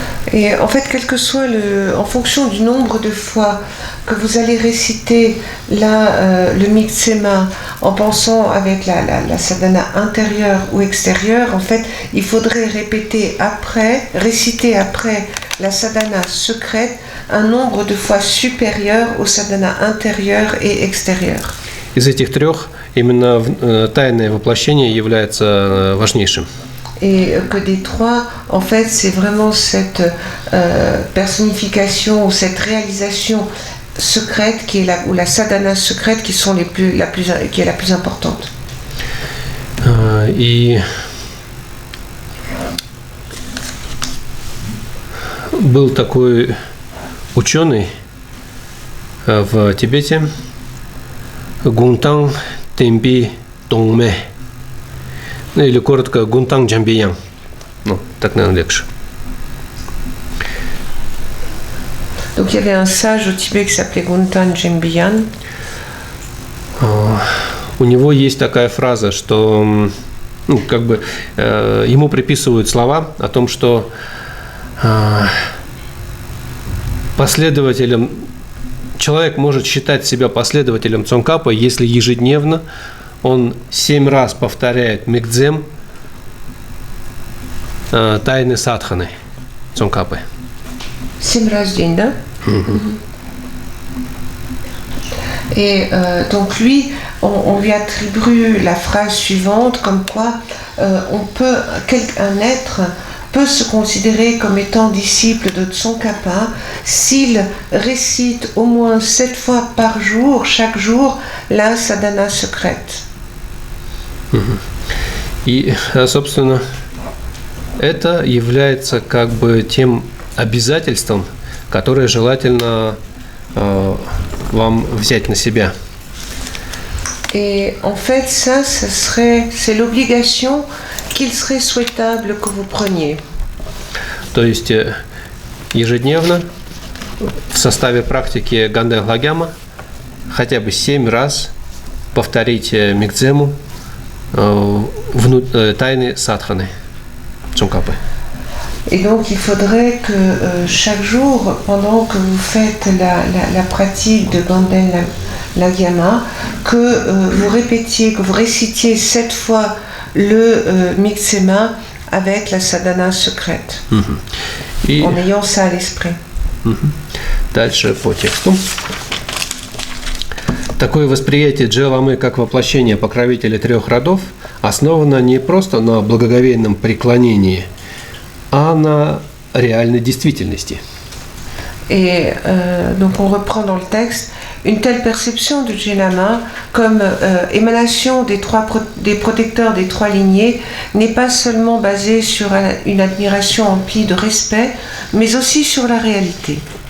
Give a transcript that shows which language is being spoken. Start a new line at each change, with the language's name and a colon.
French: Et en fait, quel que soit en fonction du nombre de fois que vous allez réciter le Mixema en pensant avec la sadhana intérieure ou extérieure, en fait, il faudrait réciter après la sadhana secrète un nombre de fois supérieur au sadhana intérieur et extérieur.
Russian: Из этих трех именно тайное воплощение является важнейшим.
French: Et que des trois, en fait, c'est vraiment cette personnification ou cette réalisation secrète ou la sadhana secrète qui est la plus importante.
Russian: И был такой ученый в Тибете, Гунтанг Темпи Тонгме, или коротко Гунтанг Джамбиян. Ну, так, наверное, легче.
French: Donc il y avait un sage au Tibet qui s'appelait Guntang Jembian.
Russian: У него есть такая фраза, что ему приписывают слова о том, что человек может считать себя последователем Цонкапа, если ежедневно он 7 раз повторяет микдзем тайны садханы Цонкапы. 7 раз в день, да?
French: Et donc lui, on lui attribue la phrase suivante, comme quoi un être peut se considérer comme étant disciple de Tsongkhapa s'il récite au moins 7 fois par jour, chaque jour, la sadhana secrète.
Russian: И, собственно, это является как бы тем обязательством, которое желательно вам взять на себя.
French: Et en fait, c'est l'obligation qu'il serait souhaitable que vous preniez.
Russian: То есть ежедневно в составе практики Ганден Лагяма хотя бы 7 раз повторить микдзему тайны садханы Цонкапы.
French: Et donc il faudrait que chaque jour, pendant que vous faites la pratique de Ganden Lagyama, que vous répétiez, que vous récitiez 7 fois le Mixema avec la sadhana secrète, en ayant ça à l'esprit.
Russian: Дальше по тексту. Такое восприятие Джеламы как воплощение покровителя 3 родов основано не просто на благоговейном преклонении, а на реальной действительности.
French: Et donc on reprend dans le texte, une telle perception de Jelama comme émanation des protecteurs des 3 lignées n'est pas seulement basée sur une admiration emplie de respect, mais aussi sur la réalité.